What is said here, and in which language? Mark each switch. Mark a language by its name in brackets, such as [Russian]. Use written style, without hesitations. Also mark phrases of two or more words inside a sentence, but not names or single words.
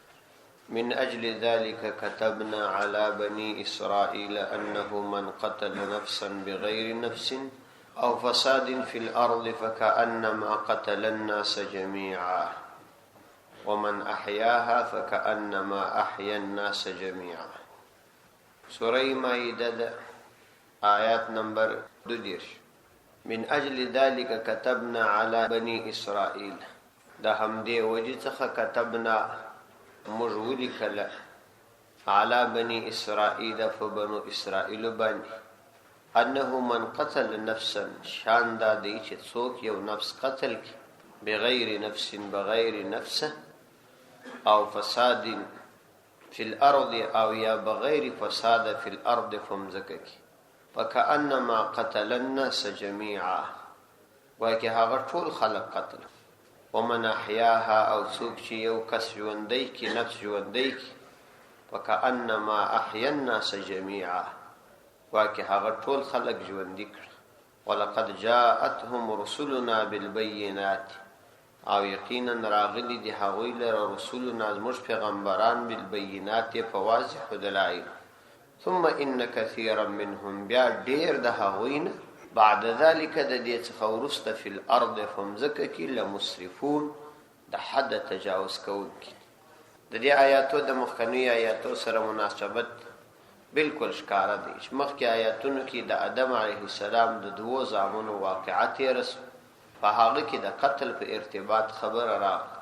[Arabic] من أجل ذلك كتبنا على بني إسرائيل أنه من قتل نفسا بغير نفس أو فساد في الأرض فكأنما قتل الناس جميعا ومن أحياها فكأنما أحيا الناس جميعا. [Pashto] سورة مائدة آيات نمبر 2. [Arabic] من أجل ذلك كتبنا على بني إسرائيل. [Pashto] دا همدې وجه څخه كتبنا مجولی کله [Arabic] على بني إسرائيل فبنو إسرائيل بني أنه من قتل نفسا [Pashto] شان دا دی چې څوک یو نفس قتل کی [Arabic] بغیر نفس بغیر نفسه [Pashto] او [Arabic] فساد في الأرض [Pashto] او یا [Arabic] بغیر فساد في الأرض [Pashto] فمزکه کی [Arabic] فكأنما قتل الناس جميعا [Pashto] وکه هغه ټول خلق قتل. [Arabic] ومن احیاها [Pashto] او څوک چې یو کس ژوندی کی نفس ژوندی کی [Arabic] فكأنما احیا الناس جميعا [Pashto] وکه هغه ټول خلق ژوندی کړ. [Arabic] ولقد جاءتهم رسلنا بالبينات [Pashto] او یقینا راغلی دی هغوی لره رسولنا زموږ پیغمبران بالبينات په واضح دلایل. [Arabic] ثم إن كثيرا منهم [Pashto] بیا ډیر د هغوی [Arabic] بعد ذلك [Pashto] د دې څخه ورسته [Arabic] في الارض [Pashto] فمزکه کې لمسرفون د حد تجاوز کوونکي. د دې آیاتو د مخکنی آیاتو سره مناسبت بالکل ښکاره دی. مخکې آیاتونو کې د آدم علیه السلام د دوو زامنو واقعات رسو په هغه کې د قتل په ارتباط خبره راغله.